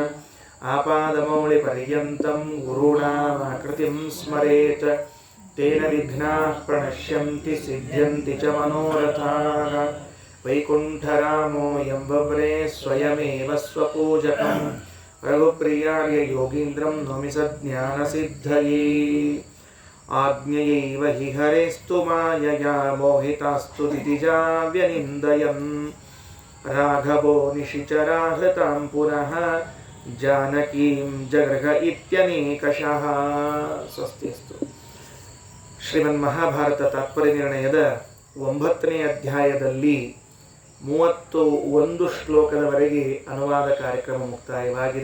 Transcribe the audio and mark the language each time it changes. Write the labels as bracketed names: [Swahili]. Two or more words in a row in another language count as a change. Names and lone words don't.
[Sanskrit] ಆಪಾದಮೌಳಿಪರ್ಯಂತಂ ಗುರುಣಾಮಾಕೃತಿಂ ಸ್ಮರೇತ್ ತೇನ ವಿಘ್ನಾಃ ಪ್ರಣಶ್ಯಂತಿ ಸಿದ್ಧ್ಯಂತಿ ಚ ಮನೋರಥಾಃ. ವೈಕುಂಠರಾಮೋ ಎಂಬವ್ರೇ ಸ್ವಯಮೇವ ಸ್ವಪೂಜಕಂ ರಘುಪ್ರಿಯಾರ್ಯ ಯೋಗೀಂದ್ರಂ ನೌಮಿ ಸಜ್ಞಾನಸಿದ್ಧಯೇ. ಆಜ್ಞೆಯೈವ ಹಿ ಹರೇಸ್ತು ಮಾಯಯಾ ಮೋಹಿತಾಸ್ತು ದಿತಿಜಾ ವ್ಯನಿಂದಯನ್ ರಾಘವೋ ನಿಶಿಚರಾಹೃತಾಂ ಪುನಃ ಜಾನಕೀಂ ಜಗೃಹ ಇತ್ಯನೇಕಶಃ. ಸ್ವಸ್ತಿಸ್ತು. [Kannada] ಶ್ರೀಮನ್ಮಹಾಭಾರತ ತಾತ್ಪರ್ಯ ನಿರ್ಣಯದ 9ನೇ ಅಧ್ಯಾಯದಲ್ಲಿ 31 ಶ್ಲೋಕದವರೆಗೆ ಅನುವಾದ ಕಾರ್ಯಕ್ರಮ ಮುಕ್ತಾಯವಾಗಿದೆ.